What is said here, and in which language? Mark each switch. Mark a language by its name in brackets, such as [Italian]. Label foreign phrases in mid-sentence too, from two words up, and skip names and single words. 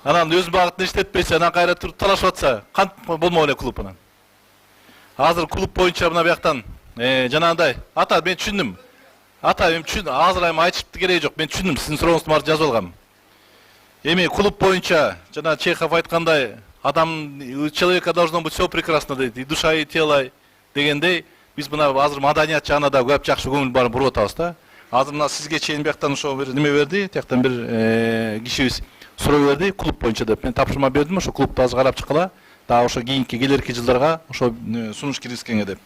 [Kyrgyz] Анан өз багытын иштетпесе, анан кайра туруп талашып атса, кантип болмок эле клуб анан. Азыр клуб боюнча мына бияктан жанагындай, ата мен түшүндүм. Ата мен түшүндүм, азыр айым айтышыптын кереги жок. Мен түшүндүм, сиздин сурооңузду баары жазып алгам. Эми клуб боюнча жана Чехов айткандай, [Russian] у человека должно быть все прекрасно [Kyrgyz] дейт, [Russian] и душа, и тело [Kyrgyz] дегендей, биз мына азыр маданият жагына да көп жакшы көңүл барып буруп атабыз да. Азыр мына сизге чейин бияктан ошо бир неме берди, тияктан бир кишибиз суроо берди, клуб боюнча деп. Мен тапшырма бердим, ошо клубду азыр карап чыккыла, дагы ошо кийинки келерки жылдарга ошо сунуш киргизгенге деп.